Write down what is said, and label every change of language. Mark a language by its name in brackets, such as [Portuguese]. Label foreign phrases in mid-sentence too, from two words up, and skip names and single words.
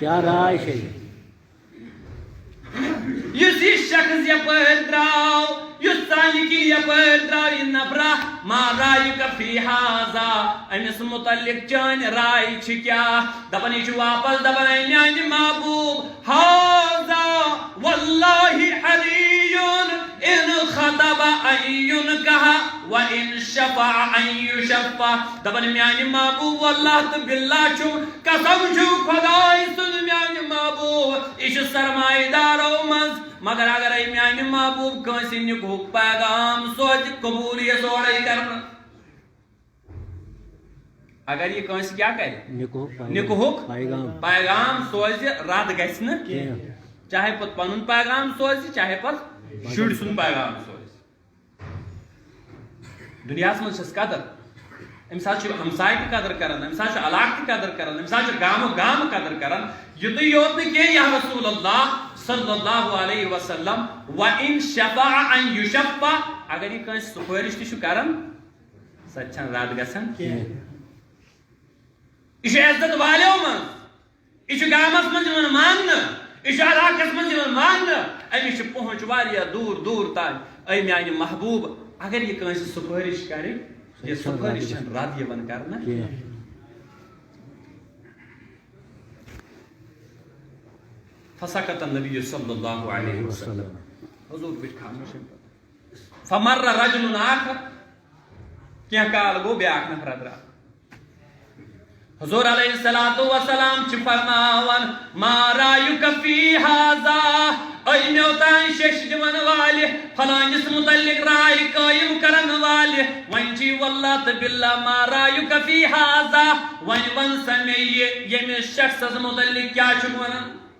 [Kashmiri] کیا رائے چھے؟ یُس یہِ شخص یپٲرۍ درٛاو، یُس سانہِ کِنۍ یپٲرۍ درٛاو یہِ نفرا، [Arabic] ما رایُک فی ہذا، [Kashmiri] أمِس متعلق چٲنۍ راے چھِ کیٛاہ؟ دپان یہِ چھُ واپس دپان اے میانہِ محبوب، [Arabic] ہذا واللہ حریٌ ان خطب ان ينکح وان شفع ان یشفع. [Kashmiri] دپان میانہِ محبوب واللہ تہٕ باللہ چھُم، قسم چھُ خداے سُنٛد میانہِ محبوب، یہِ چھُ سرمایہ دارو منٛز، مگر اگرے میانہِ محبوب کٲنٛسہِ نکوہُک پیغام سوزِ قبوٗل یہِ سورُے کرنہٕ. اگر یہ کٲنٛسہِ کیٛاہ کرِ؟ نکوہُک پیغام سوزِ، رد گژھِ نہٕ، چاہے پتہٕ پنُن پیغام سوزِ چاہے پتہٕ شُرۍ سُنٛد پیغام سوزِ. دُنیاہس منٛز چھس قدر، أمِس حظ چھُ ہمساے تہِ قدر کران، أمِس حظ چھُ علاقہٕ تہِ قدر کران، أمِس حظ چھُ گامُک گامہٕ قدر کران. یُتُے یوت نہٕ کینٛہہ [Arabic] یا رسول اللہ صلی اللہ علیہ وسلم، وَإِن شَفَعَ أَن يُشَفَّعَ، [Kashmiri] اگر یہِ کٲنٛسہِ سُفٲرِش تہِ چھُ کران سۄ تہِ چھنہٕ رد گژھان کینٛہہ. یہ چھُ عزت والیو منٛز، یہ چھُ گامس منٛز یِوان ماننہٕ، یہ چھُ علاقس منٛز یِوان ماننہٕ، أمِس چھِ پہنچ واریاہ دوٗر دوٗر تام. اے میانہِ محبوب، اگر یہِ کٲنٛسہِ سُفٲرِش کرِ، یہِ سُفٲرِش چھنہٕ رد یِوان کرنہٕ. [Arabic] فسکت النبی صلی اللہ علیہ وسلم، [Kashmiri] حضور بیٹھ خاموش. [Arabic] فمر رجل آخر، [Kashmiri] کینٛہہ کال گوٚو بیٛاکھ نفرا درٛاو. حضور [Arabic] علیہ الصلوۃ والسلام [Kashmiri] چھِ فرماوان [Arabic] ما رایُک فی ہذا، [Kashmiri] اے مےٚ اوتانۍ شیٚش دِوان والہِ، فلٲنِس متعلق راے قٲیِم کرن والہِ، وۄنۍ چھِ واللہ تہٕ باللہ [Arabic] ما رایُک فی ہذا، [Kashmiri] وۄنۍ ون سا مےٚ یہِ ییٚمِس شخصس متعلق کیٛاہ چھُکھ ونان؟